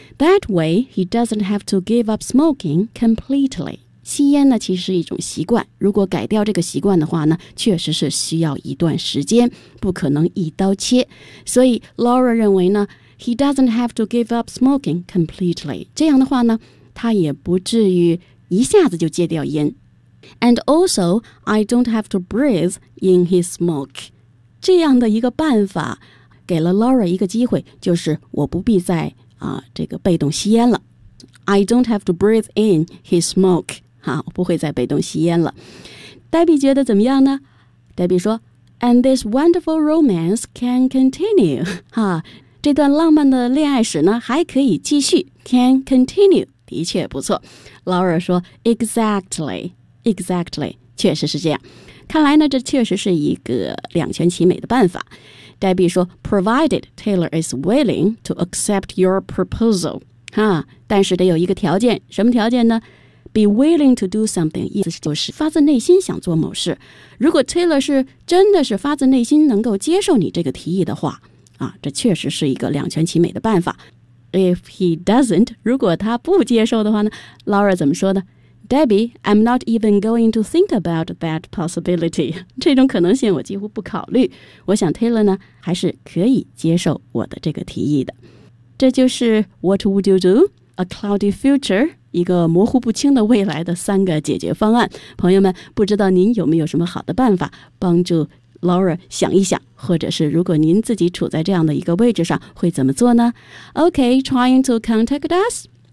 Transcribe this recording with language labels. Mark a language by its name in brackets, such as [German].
[English] That way, he doesn't have to give up smoking completely. [Chinese] 吸烟呢其实是一种习惯。如果改掉这个习惯的话呢确实是需要一段时间不可能一刀切。所以 Laura 认为呢 [English] he doesn't have to give up smoking completely. [Chinese] 这样的话呢他也不至于一下子就戒掉烟。 [English] And also, I don't have to breathe in his smoke. [Chinese] 这样的一个办法给了 Laura 一个机会就是我不必再、这个被动吸烟了。 [English] I don't have to breathe in his smoke. [Chinese] 好不会再被动吸烟了。Debbie 觉得怎么样呢 Debbie 说 [English] And this wonderful romance can continue. [Chinese] 哈这段浪漫的恋爱史呢还可以继续 [English] can continue. [Chinese] 的确不错。 Laura 说 [English] Exactly. Exactly, [Chinese] 确实是这样。看来呢这确实是一个两全其美的办法。 [English] Debbie [Chinese] 说 [English] ,provided Taylor is willing to accept your proposal. [Chinese] 哈但是得有一个条件什么条件呢 ? [English] be willing to do something, [Chinese] 意思就是发自内心想做某事。如果 Taylor 是真的是发自内心能够接受你这个提议的话啊这确实是一个两全其美的办法。 [English] If he doesn't, [Chinese] 如果他不接受的话呢 , Laura 怎么说呢 [English] Debbie, I'm not even going to think about that possibility. [Chinese] 这种可能性我几乎不考虑。我想 Taylor 呢还是可以接受我的这个提议的。这就是 [English] What would you do? A cloudy future, [Chinese] 一个模糊不清的未来的三个解决方案。朋友们，不知道您有没有什么好的办法帮助 Laura 想一想，或者是如果您自己处在这样的一个位置上会怎么做呢 ？ [English] Okay, trying to contact us.